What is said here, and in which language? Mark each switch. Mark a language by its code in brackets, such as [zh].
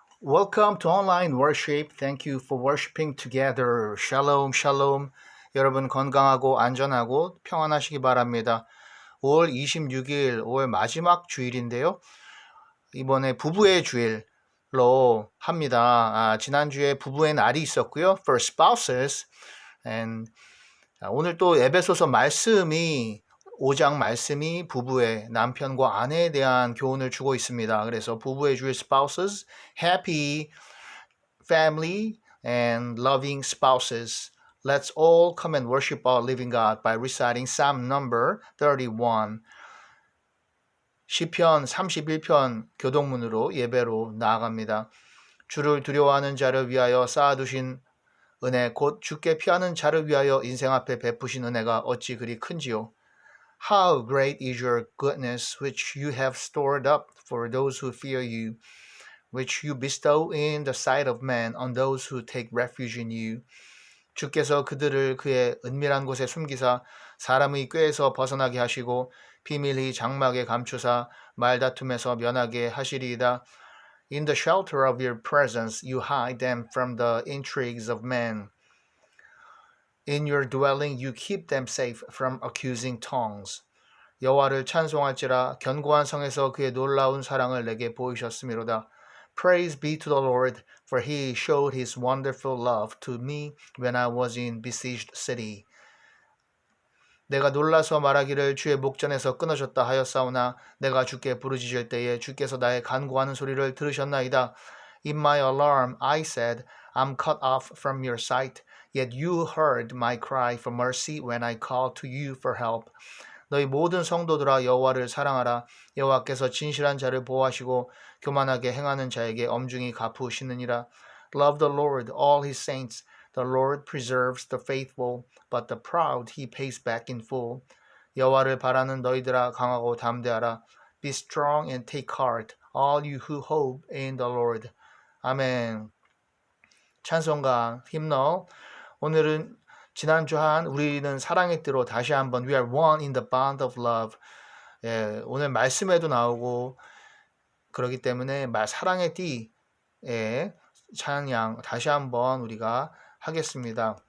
[en] Welcome to online worship. Thank you for worshiping together. [he] Shalom, shalom. [ko] 여러분 건강하고 안전하고 평안하시기 바랍니다. 5월 26일, 5월 마지막 주일인데요. 이번에 부부의 주일로 합니다. 지난주에 부부의 날이 있었고요. [en] For spouses. [ko] And 오늘 또 에베소서 말씀이 5장 말씀이 부부의 남편과 아내에 대한 교훈을 주고 있습니다. 그래서 부부의 주일 [en] spouses, happy family and loving spouses. Let's all come and worship our living God by reciting Psalm number 31. [ko] 시편 31편 교동문으로 예배로 나아갑니다. 주를 두려워하는 자를 위하여 쌓아두신 은혜 곧 주께 피하는 자를 위하여 인생 앞에 베푸신 은혜가 어찌 그리 큰지요. [en] How great is your goodness which you have stored up for those who fear you, which you bestow in the sight of men on those who take refuge in you. [ko] 주께서 그들을 그의 은밀한 곳에 숨기사 사람의 꾀에서 벗어나게 하시고 비밀히 장막에 감추사 말다툼에서 면하게 하시리이다. [en] In the shelter of your presence you hide them from the intrigues of men. In your dwelling you keep them safe from accusing tongues. [ko] 여호와를 찬송할지라 견고한 성에서 그의 놀라운 사랑을 내게 보이셨음이로다. [en] Praise be to the Lord, for he showed his wonderful love to me when I was in besieged city. [ko] 내가 놀라서 말하기를 주의 목전에서 끊어졌다 하였사오나 내가 주께 부르짖을 때에 주께서 나의 간구하는 소리를 들으셨나이다. [en] In my alarm I said, I'm cut off from your sight. Yet you heard my cry for mercy when I called to you for help. [ko] 너희 모든 성도들아 여호와를 사랑하라. 여호와께서 진실한 자를 보호하시고 교만하게 행하는 자에게 엄중히 갚으시느니라. [en] Love the Lord, all his saints. The Lord preserves the faithful, but the proud he pays back in full. [ko] 여호와를 바라는 너희들아 강하고 담대하라. [en] Be strong and take heart, all you who hope in the Lord. [ko] 아멘. 찬송가 힘너. 오늘은 지난주 한 우리는 사랑의 띠로 다시 한번 [en] We are one in the bond of love. [ko] 오늘 말씀에도 나오고 그렇기 때문에 사랑의 띠의 찬양 다시 한번 우리가 하겠습니다.